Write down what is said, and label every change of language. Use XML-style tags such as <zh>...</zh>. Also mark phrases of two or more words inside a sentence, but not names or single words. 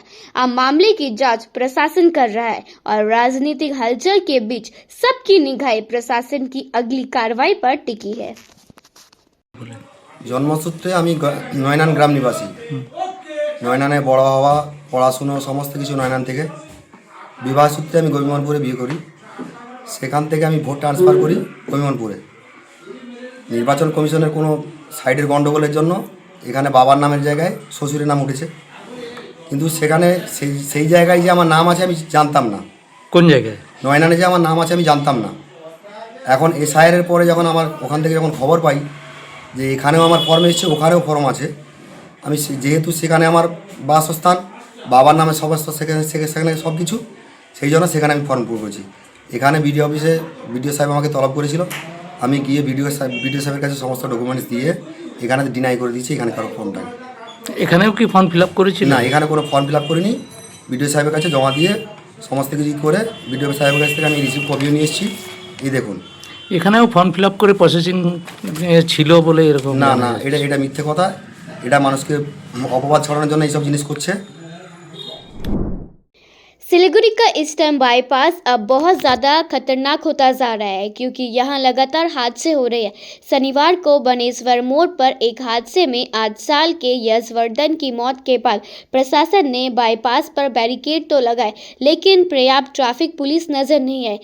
<hi>अब मामले की जांच प्रशासन कर रहा है और राजनीतिक हलचल के बीच सबकी निगाहें प्रशासन की अगली कार्रवाई पर टिकी है।</hi> <bn>জন্মসূত্রে আমি নয়নান গ্রাম নিবাসী। নয়নানে বড় হওয়া পড়াশোনা সমস্ত কিছু নয়নান থেকে। বিবাহ সূত্রে আমি গোবিন্দপুরে বিয়ে করি। সেখান থেকে আমি</bn> <en>vote transfer</en> <bn>করি গোবিন্দপুরে। নির্বাচন কমিশনের কোনো সাইডের গণ্ডগোলের জন্য এখানে বাবার নামের জায়গায় শ্বশুরের নাম উঠেছে, কিন্তু সেখানে সেই জায়গায় যে আমার নাম আছে আমি জানতাম না। কোন জায়গায়? নয়নানে যে আমার নাম আছে আমি জানতাম না। এখন এসআইআরের পরে যখন আমার ওখান থেকে যখন খবর পাই যে এখানেও আমার ফর্ম এসেছে, ওখানেও ফর্ম আছে, আমি যেহেতু সেখানে আমার বাসস্থান, বাবার নামে সমস্ত সেখানে সব কিছু, সেই জন্য সেখানে আমি ফর্ম পূরণ করেছি। এখানে বিডিও অফিসে বিডিও সাহেব আমাকে তলব করেছিল, আমি গিয়ে বিডিও সাহেবের কাছে সমস্ত ডকুমেন্টস দিয়ে এখানে ডিনাই করে দিয়েছি এখানে কারো ফর্মটাকে। এখানেও কি</bn> <en>form fill up</en> <bn>করেছিল? না, এখানে কোনো</bn> <en>form fill up</en> <bn>করিনি। বিডিও সাহেবের কাছে জমা দিয়ে সমস্ত কিছু করে বিডিও সাহেবের কাছ থেকে আমি</bn> <en>receive copy</en> <bn>নিয়ে এসেছি। এই দেখুন, এখানেও</bn> <en>form fill up</en> <bn>করে প্রসেসিং ছিল বলে এরকম? না না, এটা মিথ্যে কথা। এটা মানুষকে অপবাদ ছড়ানোর জন্য এইসব জিনিস করছে।</bn> <hi>सिलीगुड़ी का ईस्टर्न बाईपास अब बहुत ज़्यादा खतरनाक होता जा रहा है क्योंकि यहाँ लगातार हादसे हो रहे हैं। शनिवार को बनेश्वर मोड़ पर एक हादसे में 8 साल के यशवर्धन की मौत के बाद प्रशासन ने बाईपास पर बैरिकेड तो लगाए, लेकिन पर्याप्त</hi> <en>traffic police</en> <hi>नजर नहीं आई।</hi>